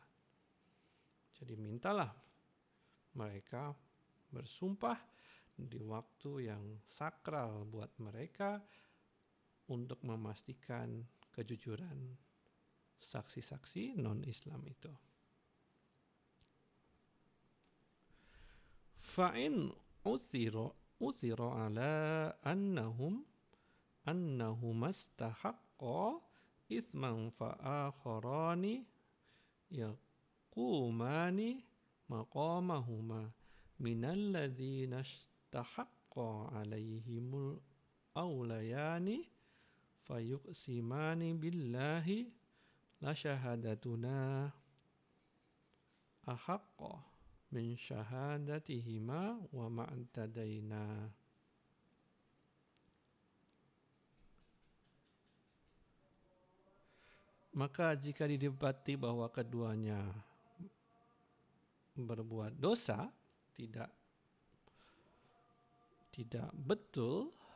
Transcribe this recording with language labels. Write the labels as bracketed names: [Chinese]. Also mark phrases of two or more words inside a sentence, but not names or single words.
[Indonesian] Jadi mintalah mereka bersumpah di waktu yang sakral buat mereka untuk memastikan kejujuran saksi-saksi non-Islam itu. [Arabic] فإن عثر على أنهم استحقا إثما فآخران يقومان مقامهما من الذين استحق عليهم الأوليان فيقسمان بالله لشهادتنا أحق من شهادتهما وما اعتدينا. [Indonesian] Maka jika didapati bahwa keduanya berbuat dosa, tidak betul